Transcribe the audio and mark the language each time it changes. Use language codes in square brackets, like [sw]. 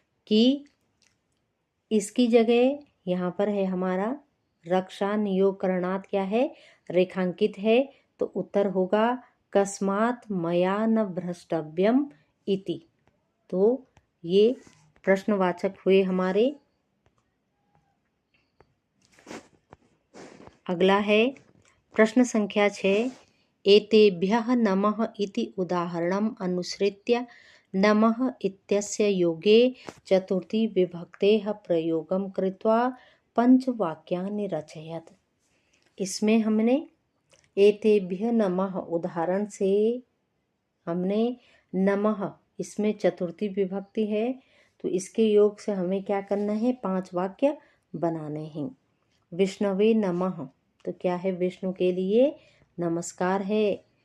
[hi] कि इसकी जगह यहाँ पर है हमारा [sa] रक्षा नियोग करणात् [hi] क्या है, रेखांकित है। तो उत्तर होगा [sa] कस्मात् मया न भ्रष्टव्यम इति। [hi] तो ये प्रश्नवाचक हुए हमारे। अगला है प्रश्न संख्या 6, [sa] एतेभ्यः नमः इति उदाहरणम् अनुसृत्य नमः इत्यस्य योगे चतुर्थी विभक्तेः प्रयोगं कृत्वा पंचवाक्यानि रचयत। [hi] इसमें हमने [sa] एतेभ्यः नमः [hi] उदाहरण से हमने नमः, इसमें चतुर्थी विभक्ति है। तो इसके योग से हमें क्या करना है, 5 वाक्य बनाने हैं। [sa] विष्णवे नमः, [hi] तो क्या है, विष्णु के लिए नमस्कार है।